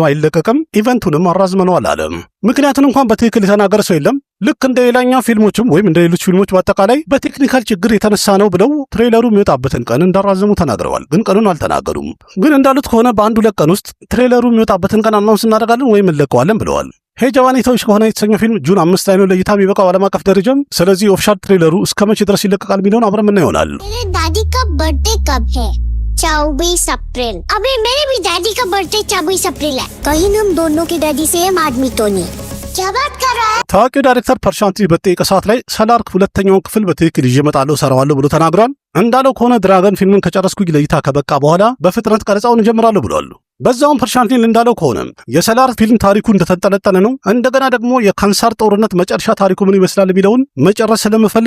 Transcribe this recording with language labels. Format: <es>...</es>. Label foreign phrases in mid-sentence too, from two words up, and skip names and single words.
<am>አይለቀቅም፣ ኢቨንቱንም አራዝመነዋል አለ። ምክንያቱን እንኳን በትክክል የተናገረ ሰው የለም። ልክ እንደ ሌላኛው ፊልሞችም ወይም እንደ ሌሎች ፊልሞች በአጠቃላይ በቴክኒካል ችግር የተነሳ ነው ብለው ትሬለሩ የሚወጣበትን ቀን እንዳራዘሙ ተናግረዋል። ግን ቀኑን አልተናገሩም። ግን እንዳሉት ከሆነ በአንድ ሁለት ቀን ውስጥ ትሬለሩ የሚወጣበትን ቀን አናውንስ እናደርጋለን ወይም እንለቀዋለን ብለዋል። ሄጀባኒ ተውሽ ከሆነ የተሰኘው ፊልም ጁን 5 ላይ ነው ለእይታ የሚበቃው ዓለም አቀፍ ደረጃም። ስለዚህ</am> <en>official trailer</en> <am>እስከ መቼ ድረስ ይለቀቃል የሚለውን አብረን ምን ይሆናል።</am> <hi>दादी का बर्थडे कब है? 24 अप्रैल। अबे मेरे भी डैडी का बर्थडे 24 अप्रैल है। कहीं हम दोनों के डैडी सेम आदमी तो नहीं? क्या बात कर रहा है?</hi> <am>ታዋቂው ዳይሬክተር ፐርሻንቲ በጠየቀ ሰዓት ላይ ሰላርክ ሁለተኛውን ክፍል በትክክል ይዤ እመጣለሁ እሰራዋለሁ ብሎ ተናግሯል። እንዳለው ከሆነ ድራገን ፊልምን ከጨረስኩኝ ለእይታ ከበቃ በኋላ በፍጥነት ቀረጻውን እጀምራለሁ ብሏል። በዛውም ፐርሻንቲን እንዳለው ከሆነ የሰላር ፊልም ታሪኩ እንደተንጠለጠለ ነው። እንደገና ደግሞ የካንሰር ጦርነት መጨረሻ ታሪኩ ምን ይመስላል የሚለውን መጨረስ ስለምፈልግ</am>